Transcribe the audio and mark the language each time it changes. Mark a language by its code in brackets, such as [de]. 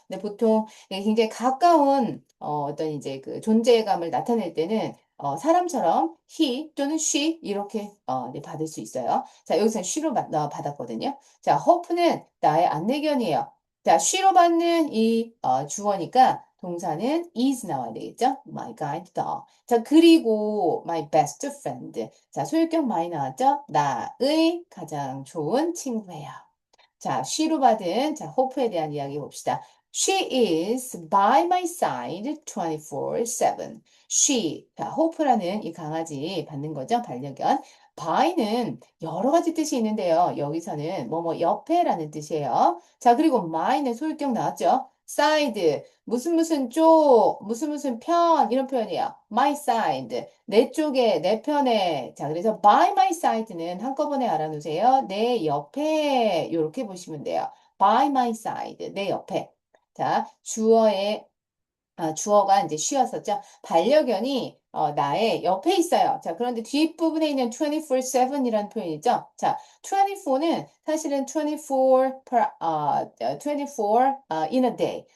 [ko] 근데 보통 굉장히 가까운, 어떤 이제 그 존재감을 나타낼 때는, 사람처럼 he 또는 she 이렇게 네, 받을 수 있어요. 자, 여기서 she로 받았거든요. 자, hope는 나의 안내견이에요. 자, she로 받는 이 주어니까 동사는 is 나와야 되겠죠? [en] My guide dog. 자, 그리고 my best friend. [ko] 자, 소유격 많이 나왔죠? 나의 가장 좋은 친구예요. 자, she로 받은 자, 호프에 대한 이야기 봅시다. [en] She is by my side 24/7. [ko] She, 자, 호프라는 이 강아지 받는 거죠, 반려견. by는 여러 가지 뜻이 있는데요. 여기서는 뭐뭐 옆에라는 뜻이에요. 자, 그리고 my는 소유격 나왔죠? side, 무슨 무슨 쪽, 무슨 무슨 편, 이런 표현이에요. my side, 내 쪽에, 내 편에. 자, 그래서 by my side 는 한꺼번에 알아놓으세요. 내 옆에, 이렇게 보시면 돼요. [en] by my side, 내 옆에. [ko] 자, 주어가 이제 쉬었었죠. 반려견이 나의 옆에 있어요. 자, 그런데 뒷부분에 있는 24/7이라는 표현이죠. 자, 24는 사실은 24 in a day.